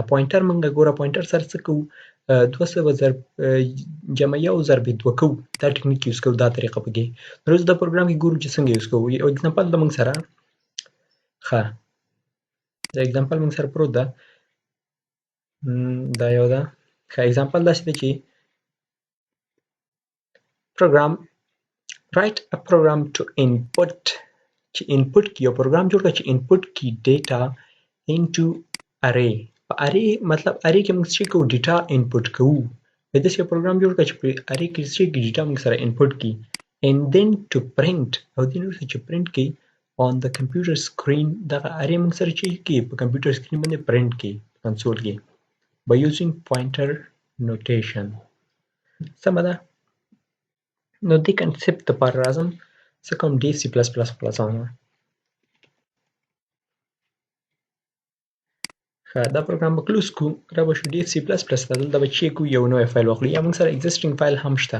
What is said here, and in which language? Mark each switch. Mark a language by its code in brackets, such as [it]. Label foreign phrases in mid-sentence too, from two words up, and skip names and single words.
[ps] پوینټر موږ ګوره پوینټر سره څه کوو 200 ضرب جمع 1 ضرب 2 کوو. دا ټکنیک یوز کوو، دا طریقه پکې. نو اوس د پروګرام کې ګورو چې څنګه یوز کوو. یو اگزامپل د موږ سره ښه دا اگزامپل موږ سره پروت ده. دا یو ده ښه اگزامپل داسې ده چې [en] program write a program to input [ps] چې input کې یو پروګرام جوړ کړه چې input کې [en] data into array. [ps] په array مطلب array کې موږ څه کوو ډیټا input کوو. په داسې یو پروګرام جوړ کړه چې په array کې څه کې ډیټا موږ سره input کی [en] and then to print [ps] او دې نو چې print کی [en] on the computer screen. [ps] دغه array موږ سره چې کی په کمپیوټر سکرین باندې print کی کنسول کې [en] by using pointer notation. [ps] سمه ده. نو دې کنسپټ لپاره راځم څه کوم ډي سی پلس پلس خلاصوم. ښه دا پروګرام به کلوز کړو، را به شو ډي سی پلس پلس ته. دلته به چیک کوو یو نوی فایل واخلو یا موږ سره [en] existing file [ps] هم شته.